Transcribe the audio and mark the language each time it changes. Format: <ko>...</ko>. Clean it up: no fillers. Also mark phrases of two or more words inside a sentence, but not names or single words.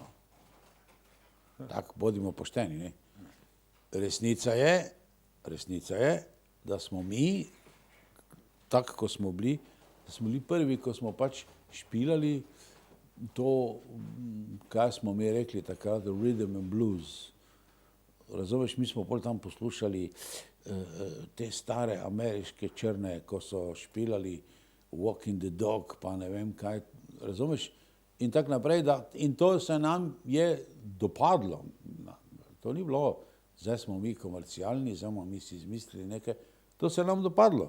<sl>Tako, bodimo pošteni, ne. Resnica je, da smo mi, tako ko smo bili, da smo bili prvi, ko smo pač špilali to, kaj smo mi rekli takrat,</sl> <en>rhythm and blues.</en> <sl>Razumeš, mi smo pol tam poslušali te stare ameriške črne, ko so špilali Walking the Dog, pa ne vem kaj, razumeš? In tako naprej, in to se nam je dopadlo. To ni bilo, zdaj smo mi komercialni, zdaj smo mi si izmislili nekaj, to se nam dopadlo.</sl>